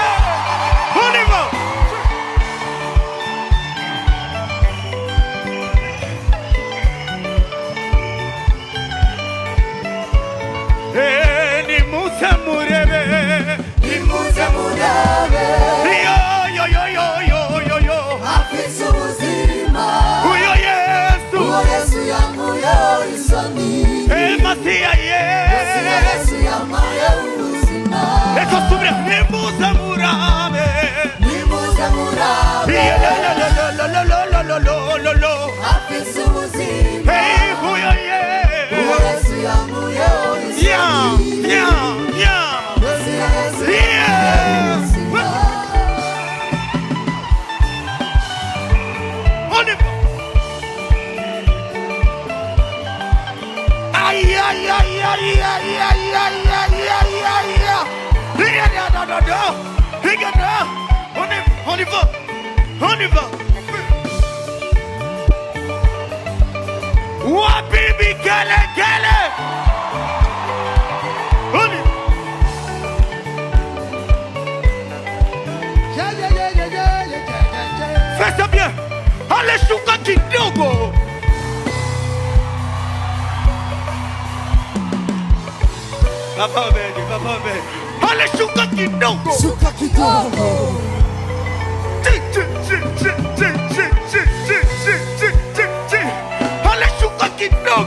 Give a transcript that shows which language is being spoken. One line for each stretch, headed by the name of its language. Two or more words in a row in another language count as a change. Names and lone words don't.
Rundi: Univo. Nimuze murebe. Nimuze murebe. Yo yo yo yo yo yo yo. Afise ubuzima. Uyo Yesu. Uyo Yesu yamuye isoni. Mesia Yesu yamuye. Ekosubira nimuze murabe. Nimuze murabe. Lo. Afise ubuzima. Hey, uyo Yesu yamuye isoni.
French: Yeah. On y va. Wabibi kele kele. On y fais ça bien.
Swahili: Allez shuka kidogo. Papa beni. Allez shuka kidogo. Shuka kidogo. Allez shuka kidogo.